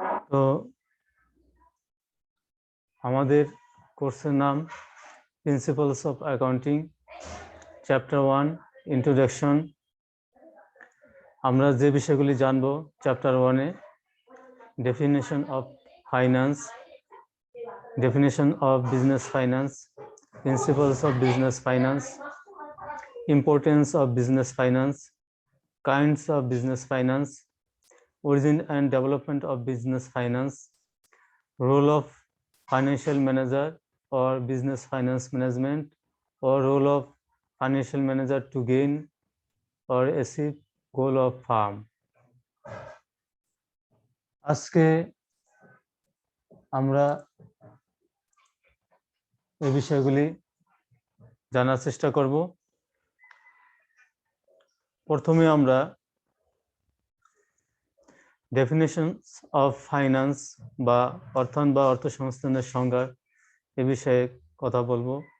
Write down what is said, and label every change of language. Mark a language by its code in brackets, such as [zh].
[bn] তো আমাদের কোর্সের নাম principles of accounting, chapter 1 introduction. আমরা যে বিষয়গুলি জানবো chapter 1-এ: [en] Definition of finance, definition of business finance, principles of business finance, importance of business finance, kinds of business finance, origin and development of business finance, role of financial manager or business finance management, or role of financial manager to gain or achieve goal of firm। [bn] আজকে আমরা এই বিষয়গুলি জানার চেষ্টা করব। প্রথমে আমরা [en] definitions of finance [bn] বা অর্থায়ন বা অর্থসংস্থানের সংজ্ঞা এ বিষয়ে কথা বলবো।